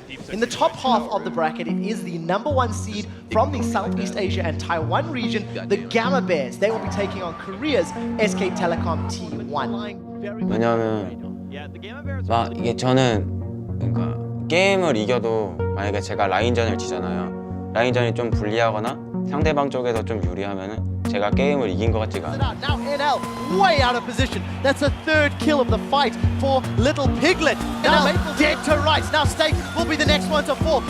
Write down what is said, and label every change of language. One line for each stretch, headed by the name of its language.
English: In the top half of the bracket, it is the #1 seed from the Southeast Asia and Taiwan region, the Gamma Bears. They will be taking on Korea's SK Telecom T1.
Korean: 왜냐하면 막 이게 저는 그러니까 게임을 이겨도 만약에 제가 라인전을 지잖아요. 라인전이 좀 불리하거나 상대방 쪽에서 좀 유리하면은 제가 게임을 이긴 것 같지가 않아요.
English: Now NL way out of position. That's a third kill of the fight for Little Piglet. Now dead to rights. Now Stake will be the next one to fall.